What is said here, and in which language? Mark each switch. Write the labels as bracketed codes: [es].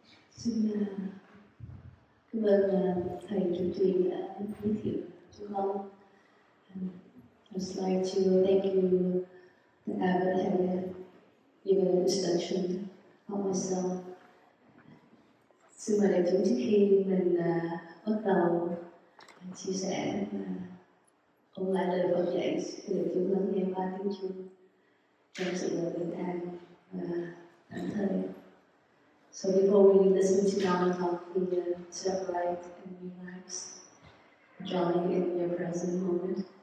[vi] Xin cảm ơn thầy chủ trì đã giới thiệu cho con. [en] I'd just like to thank you, the Abbot, having given an introduction of myself. [vi] Xin mời đại chúng, trước khi mình bắt đầu chia sẻ ôn lại lời Phật dạy, xin đại chúng lắng nghe ba tiếng chuông trong sự bình an và thảnh thơi. [en] So before we listen to Dhamma talk, we separate and relax, enjoying in your present moment.